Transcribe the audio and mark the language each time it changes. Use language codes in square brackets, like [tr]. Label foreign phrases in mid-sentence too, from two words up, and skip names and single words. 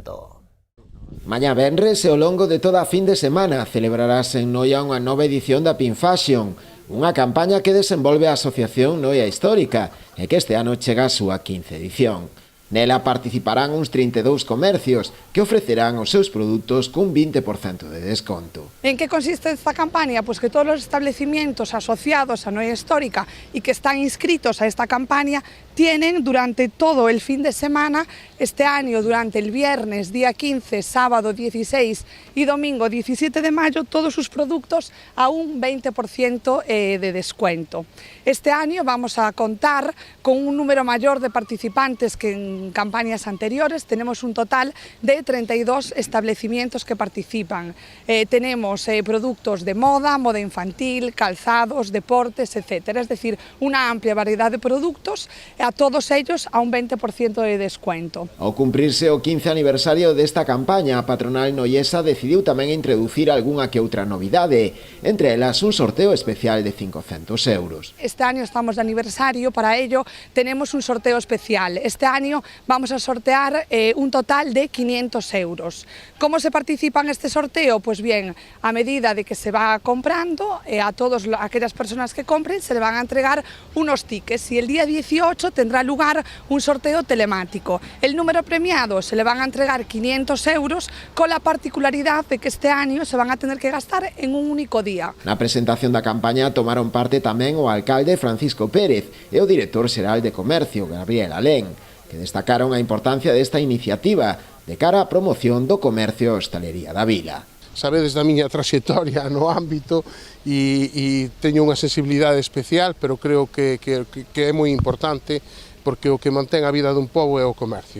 [gl] Mañá venres e ao longo de toda a fin de semana celebrarase en Noia unha nova edición da Pink Fashion, unha campaña que desenvolve a Asociación Noia Histórica e que este ano chega a súa 15ª edición. Nela participarán uns 32 comercios que ofrecerán os seus produtos cun 20% de desconto. En que consiste esta campaña? [es] Pues que todos os establecimientos asociados a Noia Histórica y que están inscritos a esta campaña tienen durante todo el fin de semana, este año durante el viernes día 15, sábado 16 y domingo 17 de mayo, todos sus productos a un 20% de descuento. Este año vamos a contar con un número mayor de participantes que en campañas anteriores. Tenemos un total de 32 establecimientos que participan. Tenemos productos de moda, moda infantil, calzados, deportes, etc. Es decir, una amplia variedad de productos, a todos ellos a un 20% de descuento. [gl] Ao cumprirse o 15 aniversario desta campaña, a patronal noiesa decidiu tamén introducir algunha que outra novidade, entre elas un sorteo especial de 500 euros. [es] Este año estamos de aniversario, para ello tenemos un sorteo especial. Este año vamos a sortear un total de 500 euros. ¿Cómo se participa en este sorteo? Pues bien, a medida de que se va comprando, a todas aquellas personas que compren se le van a entregar unos tickets y el día 18 tendrá lugar un sorteo telemático. El número premiado se le van a entregar 500 euros con la particularidad de que este año se van a tener que gastar en un único día. [gl] Na presentación da campaña tomaron parte tamén o alcalde Francisco Pérez e o director xeral de Comercio, Gabriel Alén, que destacaron a importancia desta iniciativa de cara á promoción do comercio e hostalería da vila. Sabedes da miña traxectoria no ámbito e teño unha sensibilidade especial, pero creo que é moi importante porque o que mantén a vida dun pobo é o comercio.